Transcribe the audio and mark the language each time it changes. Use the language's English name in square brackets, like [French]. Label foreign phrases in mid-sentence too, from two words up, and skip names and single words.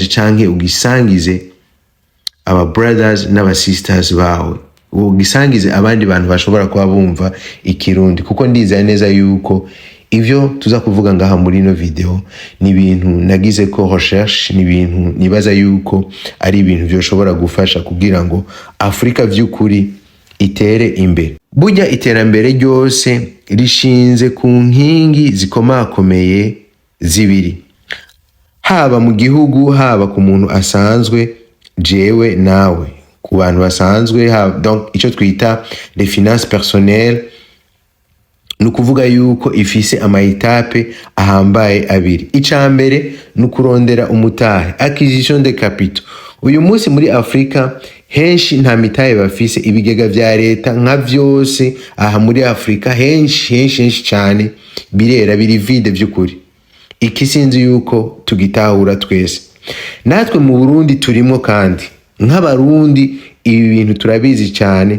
[Rundi] canke ugisangize aba brothers n'aba sisters bawe, ugisangize abandi bantu bashobora kuba bumva ikirundi, kuko ndizera neza yuko ivyo tuza kuvuga ngaha muri no video ni ibintu nagize ko recherche, ni ibintu nibaza yuko ari ibintu byoshobora gufasha kugira ngo Afrika vy'ukuri itere imbere. Burya iterambere ryose rishinze ku nkingi zikomakomeye zibiri, haba mu gihugu, haba ku muntu asanzwe, jewe nawe, ku bantu basanzwe, donc ico twita [French] les finances personnelles. [Rundi] Nukuvuga yuko ifise ama etape ahambaye abiri. Icambere nukurondera umutahe, [French] acquisition de capitaux. [Rundi] Uyu munsi muri Afrika henshi nta mitahe bafise, ibigega vya leta nka vyose aha muri Afrika henshi cyane birera, biri vide vy'ukuri. Iki sinzi yuko tugitahura twese. Natwe mu Burundi turimo, kandi nk'abarundi ibi bintu turabizi cyane.